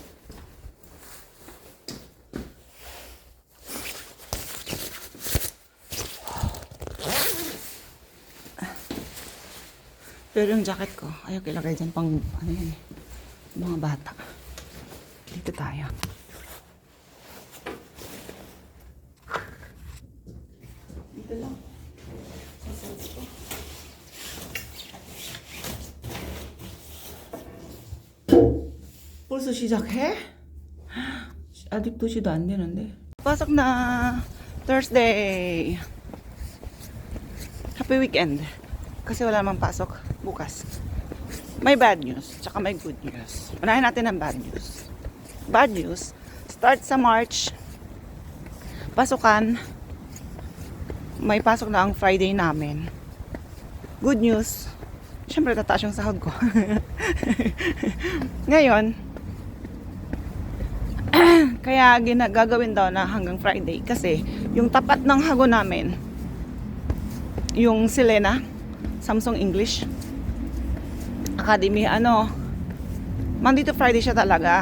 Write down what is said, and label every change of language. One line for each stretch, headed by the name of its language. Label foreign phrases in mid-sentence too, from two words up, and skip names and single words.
Filipino: Pero yung jacket ko, ayaw ilagay dyan pang mga bata. Dito tayo. Dito lang. Sasalita ko.
Korean: 벌써 시작해? 아직도 시도 안 되는데.
Filipino: pasok na Thursday.
English: Happy weekend.
Filipino: Kasi wala namang pasok bukas. May
English: bad news,
Filipino: tsaka may
English: good news.
Filipino: Unahin natin ang
English: bad news. Bad news,
Filipino: start sa March. Pasukan. May pasok na ang Friday namin.
English: Good news,
Filipino: syempre tataas yung sahod ko. Ngayon, kaya gagawin daw na hanggang Friday kasi yung tapat ng hago namin, yung Selena Samsung English Academy,
English: Monday to Friday
Filipino: siya talaga.